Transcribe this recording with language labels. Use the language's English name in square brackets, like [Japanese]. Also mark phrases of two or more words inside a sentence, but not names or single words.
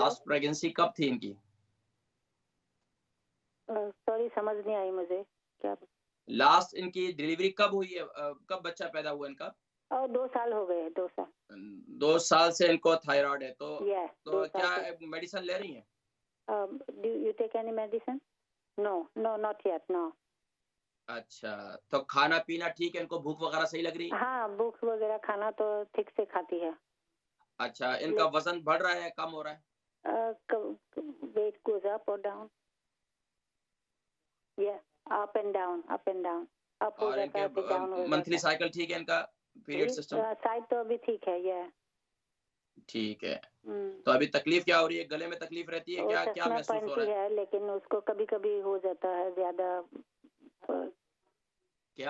[Hindi] लास्ट प्रेगनेंसी कब थी इनकी? सॉरी समझ नहीं आई मुझे क्या। लास्ट इनकी डिलीवरी कब हुई है? कब बच्चा पैदा हुआ इनका? 2 साल हो गए, 2 साल। 2 साल से इनको थायराइड है तो [English] Yeah, [Hindi] तो 2 साल क्या से। मेडिसिन ले रही हैं? [English] Do you take any medicine? No, not yet, no. [Hindi] अच्छा, तो खाना पीना ठीक है, इनको भूख वगैरह सही लग रही है? हाँ, बुक्स वगैरह खाना तो ठीक से खाती है। अच्छा, इनका वजन बढ़ रहा है, कम हो रहा है? [English] Weight goes up or down? Yeah, up and down, up and down. [Hindi] Up हो और जाता है, फिर down हो इनके जाता मंथली है। साइकिल ठीक है इनका? पीरियड सिस्टम साइड तो अभी ठीक है, ये ठीक है। तो अभी तकलीफ क्या हो रही है? गले में तकलीफ रहती है? क्या क्या महसूस हो पहनती रहा है? लेकिन उसको कभी कभी हो जाता है ज्यादा। क्या?